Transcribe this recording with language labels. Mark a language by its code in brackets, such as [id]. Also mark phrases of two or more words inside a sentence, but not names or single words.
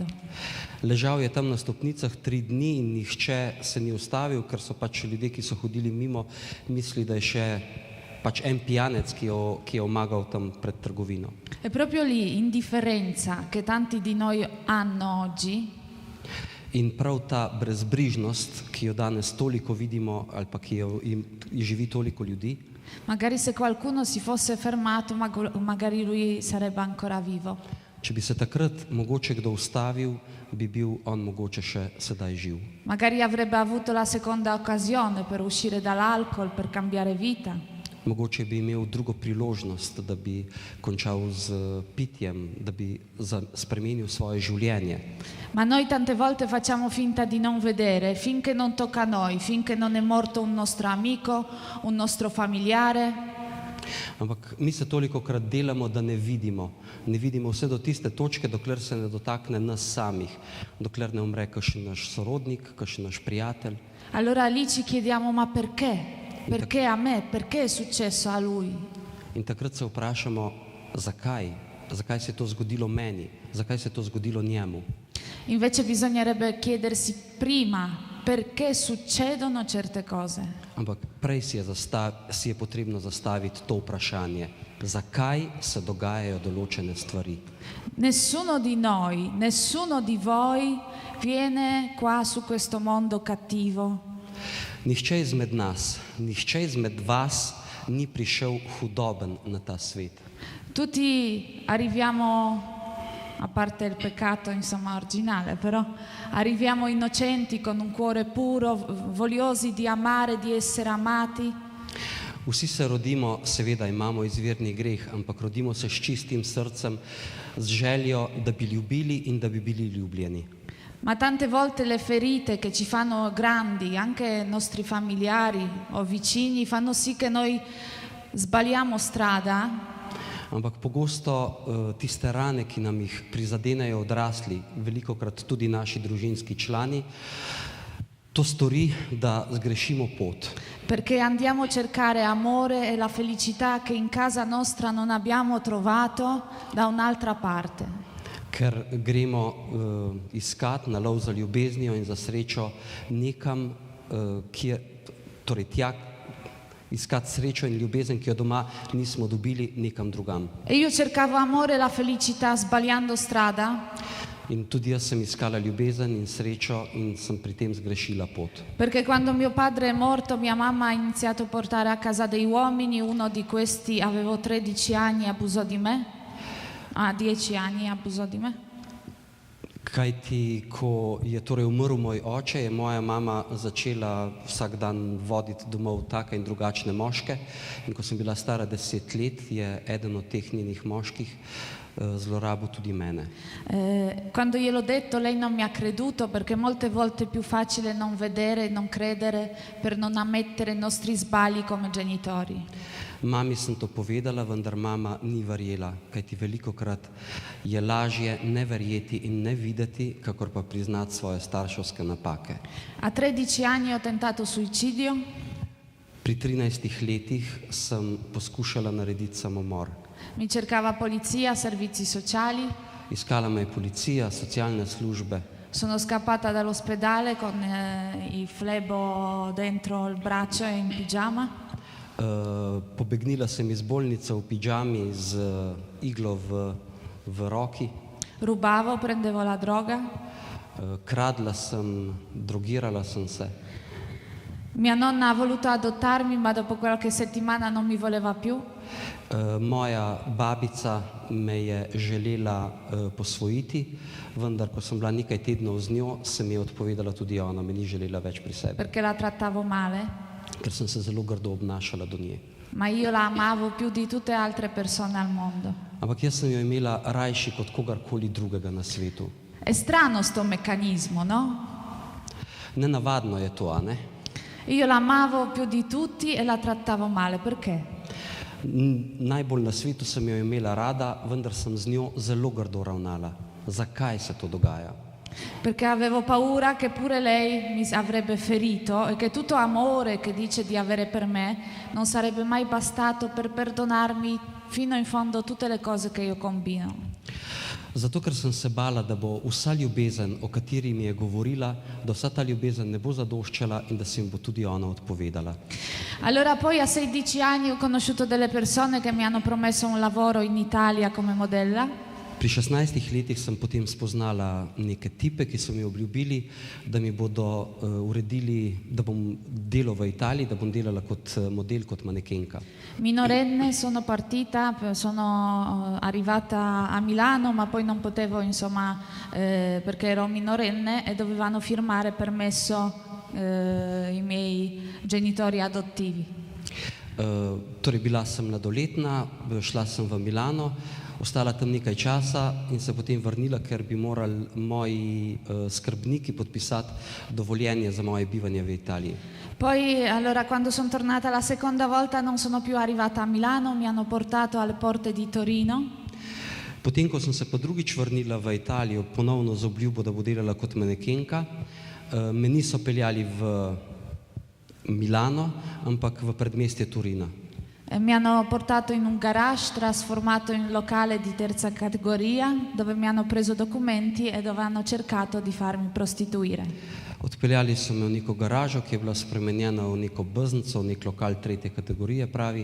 [sl] Ležal je tam na stopnicah 3 dni in nihče se ni ustavil, ker so pač ljudje, ki so hodili mimo, mislili, da je še pač en pijanec, ki je omagal tam pred trgovino. [it] È proprio lì, indifferenza, che tanti di noi hanno oggi, [sl] In prav ta brezbrižnost, ki jo danes toliko vidimo ali pa ki jo živi toliko ljudi, [it] magari se qualcuno si fosse fermato, magari lui sarebbe ancora vivo. [sl] če bi se takrat mogoče kdo ustavil, bi bil on mogoče še sedaj živ. [it] Magari avrebbe avuto la seconda occasione per uscire dall'alcol, per cambiare vita. [sl] Mogoče bi imel drugo priložnost, da bi končal z pitjem, da bi spremenil svoje življenje. [it] Ma noi tante volte facciamo finta di non vedere, finché non tocca a noi, finché non è morto un nostro amico, un nostro familiare. [sl] Ampak mi se tolikokrat delamo, da ne vidimo vse do tiste točke, dokler se ne dotakne nas samih, dokler ne umre kakšen naš sorodnik, kakšen naš prijatelj. [it] Allora lì ci chiediamo, ma perché? Perché a me? Perché è successo a lui? [sl] In takrat se vprašamo, zakaj? Zakaj se je to zgodilo meni? Zakaj se je to zgodilo njemu? [it] Invece bisognerebbe chiedersi prima perché succedono certe cose. [sl] Ampak prej si je potrebno zastaviti to vprašanje, zakaj se dogajajo določene stvari. [it] Nessuno di noi, nessuno di voi viene qua su questo mondo cattivo. [sl] Nihče izmed nas, nihče izmed vas ni prišel hudoben na ta svet. [it] Tutti arriviamo, a parte il peccato insomma originale, però arriviamo innocenti con un cuore puro, vogliosi di amare, di essere amati. [sl] Vsi se rodimo, seveda imamo izvirni greh, ampak rodimo se s čistim srcem, z željo, da bi ljubili in da bi bili ljubljeni. [it] Ma tante volte le ferite che ci fanno grandi, anche i nostri familiari o vicini, fanno sì che noi sbagliamo strada. [sl] Ampak pogosto tiste rane, ki nam jih prizadenejo odrasli, velikokrat tudi naši družinski člani, to stori, da zgrešimo pot. [it] Perché andiamo a cercare amore e la felicità che in casa nostra non abbiamo trovato da un'altra parte. [sl] Ker gremo iskat na lov za ljubeznijo in za srečo nekam, tja iskat srečo in ljubezen, ki jo doma nismo dobili, nekam drugam. [it] E io cercavo amore e la felicità sbagliando strada. [sl] In tudi jaz sem iskala ljubezen in srečo in sem pri tem zgrešila pot. [it] Perché quando mio padre è morto, mia mamma ha iniziato a portare a casa dei uomini, uno di questi avevo 13 anni e abusò di me. A 10 anni abusò di me. [sl] Kajti, ko je torej umrl moj oče, je moja mama začela vsak dan voditi domov take in drugačne moške. In ko sem bila stara 10 let, je eden od teh njenih moških zlorabil tudi mene. [it] Quando gliel'ho detto, lei non mi ha creduto, perché molte volte è più facile non vedere e non credere per non ammettere i nostri sbagli come genitori. [sl] Mami sem to povedala, vendar mama ni verjela, kajti velikokrat je lažje ne verjeti in ne videti, kakor pa priznati svoje starševske napake. [it] A 13 anni ho tentato suicidio. [sl] Pri 13 letih sem poskušala narediti samomor. [it] Mi cercava polizia, servizi sociali. [sl] Iskala me je policija, socialne službe. [it] Sono scappata dall'ospedale con il flebo dentro il braccio e in pigiama. [sl] Pobegnila sem iz bolnice v pižami z iglo v roki. [it] Rubavo, prendevo la droga. [sl] Kradla sem, drogirala sem se. [it] Mia nonna ha voluto adottarmi, ma dopo qualche settimana non mi voleva più. [sl] Moja babica me je želela posvojiti, vendar ko sem bila nekaj tednov z njo, se mi je odpovedala tudi ona, me ni želela več pri sebi. [it] Perché la trattavo male. [sl] Ker sem se zelo grdo obnašala do nje. [it] Ma io la amavo più di tutte altre persone al mondo. [sl] Ampak jaz sem jo imela rajši kot kogarkoli drugega na svetu. [it] È strano sto meccanismo, no? [sl] Nenavadno je to, a ne? [it] Io la amavo più di tutti e la trattavo male, perché? [sl] Najbolj na svetu sem jo imela rada, vendar sem z njo zelo grdo ravnala. Zakaj se to dogaja? [it] perché avevo paura che pure lei mi avrebbe ferito e che tutto amore che dice di avere per me non sarebbe mai bastato per perdonarmi fino in fondo tutte le cose che io combino. [sl] Zato, ker sem se bala, da bo vsa ljubezen, o kateri mi je govorila, da vsa ta ljubezen ne bo zadoščala in da se jim bo tudi ona odpovedala. [it] Allora poi a 16 anni ho conosciuto delle persone che mi hanno promesso un lavoro in Italia come modella. [sl] Pri 16 letih sem potem spoznala neke tipe, ki so mi obljubili, da mi bodo uredili, da bom delal v Italiji, da bom delala kot model, kot manekenka. [it] Minorenne sono partita, sono arrivata a Milano, ma poi non potevo, insomma, perché ero minorenne e dovevano firmare permesso i miei genitori adottivi. [sl] Torej bila sem mladoletna, šla sem v Milano, ostala tam nekaj časa in se potem vrnila, ker bi morali moji skrbniki podpisati dovoljenje za moje bivanje v Italiji. [it] Poi, allora, quando sono tornata la seconda volta non sono più arrivata a Milano, mi hanno portato alle porte di Torino. [sl] Potem, ko sem se pa drugič vrnila v Italijo, ponovno z obljubo, da bo delala kot manekenka, me niso peljali v Milano, ampak v predmestje Torina. [it] Mi hanno portato in un garage trasformato in locale di terza categoria dove mi hanno preso documenti e dove hanno cercato di farmi prostituire. [sl] Odpeljali so me v neko garažo, ki je bila spremenjena v neko beznico, v nek lokal tretje kategorije, pravi.